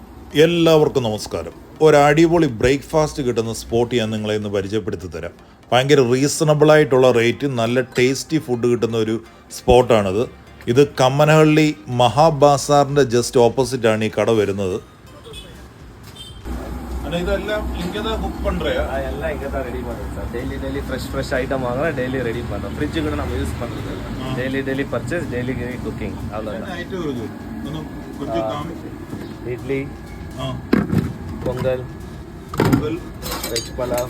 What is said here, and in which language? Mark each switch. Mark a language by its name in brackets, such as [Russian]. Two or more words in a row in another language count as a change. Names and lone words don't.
[Malayalam] എല്ലാവർക്കും നമസ്കാരം. ഒരടിപൊളി ബ്രേക്ക്ഫാസ്റ്റ് കിട്ടുന്ന സ്പോട്ട് ഞാൻ നിങ്ങളെ ഇന്ന് പരിചയപ്പെടുത്തി തരാം. ഭയങ്കര റീസണബിളായിട്ടുള്ള റേറ്റ് നല്ല [English] tasty food [Malayalam] കിട്ടുന്ന ഒരു സ്പോട്ടാണിത്. ഇത് കമ്മനഹള്ളി മഹാബാസാറിൻ്റെ ജസ്റ്റ് ഓപ്പോസിറ്റാണ് ഈ കട വരുന്നത്. [Tamil] இதெல்லாம் இங்க தான் குக் பண்றியா? எல்லாம் இங்க தான் ரெடி பண்றோம் சார். [English] daily fresh item [Tamil] வாங்குறோம், டெய்லி ரெடி பண்றோம். ஃப்ரிட்ஜ் கூட நம்ம யூஸ் பண்றது இல்ல. [English] daily purchase, daily cooking. [Tamil] அவ்வளவுதான். ஐட்டம் இருக்கு. கொஞ்சம் காமி. இட்லி, பொங்கல், வெஜ் பலாவ்.